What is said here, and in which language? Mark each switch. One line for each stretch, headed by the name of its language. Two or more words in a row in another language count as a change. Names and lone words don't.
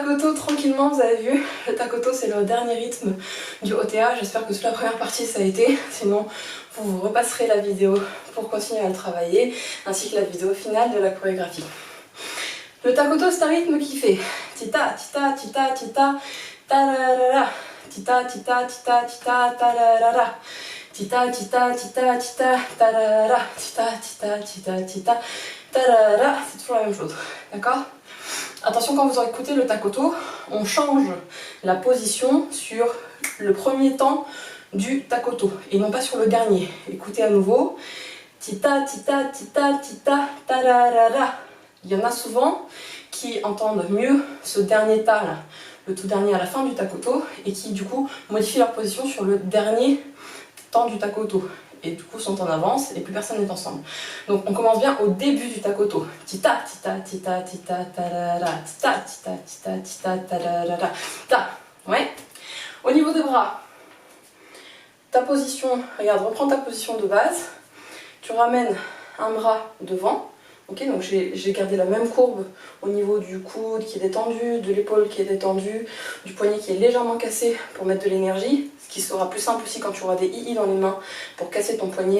French: takoto tranquillement, vous avez vu. Le takoto c'est le dernier rythme du OTA. J'espère que toute la première partie ça a été. Sinon, vous repasserez la vidéo pour continuer à le travailler, ainsi que la vidéo finale de la chorégraphie. Le takoto c'est un rythme qui fait tita tita tita tita tararara, tita tita tita tita tararara, tita tita tita tita tararara, tita tita tita tita tararara. C'est toujours la même chose, d'accord? Attention, quand vous aurez écouté le takoto, on change la position sur le premier temps du takoto et non pas sur le dernier. Écoutez à nouveau. Tita tita tita tita tararara. Il y en a souvent qui entendent mieux ce dernier ta là, le tout dernier à la fin du takoto, et qui du coup modifient leur position sur le dernier temps du takoto. Et du coup sont en avance et plus personne n'est ensemble. Donc on commence bien au début du takoto. Tita tita tita tita tarara, tita tita tita tita tarara, ta. Ouais. Au niveau des bras, ta position, regarde, reprends ta position de base. Tu ramènes un bras devant. Ok, donc j'ai gardé la même courbe au niveau du coude qui est détendu, de l'épaule qui est détendue, du poignet qui est légèrement cassé pour mettre de l'énergie, ce qui sera plus simple aussi quand tu auras des i dans les mains pour casser ton poignet là.